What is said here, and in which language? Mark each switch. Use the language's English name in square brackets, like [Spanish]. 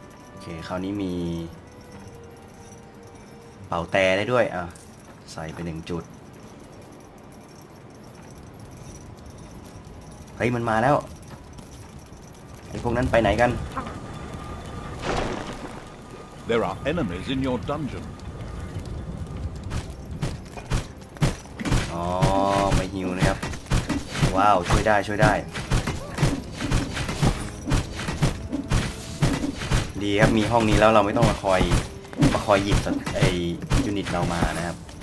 [Thai] โอเคคราวนี้มีเป่าแต่ได้ด้วยใส่ไป1จุดเฮ้ยมันมาแล้วไอ้พวกนั้นไปไหนกัน [English] There are enemies in your dungeon. [Thai] อ๋อไม่หิวนะครับว้าวช่วยได้ดีครับมีห้องนี้แล้วเราไม่ต้องมาคอยหยิบไอ้ยูนิตเรามานะครับ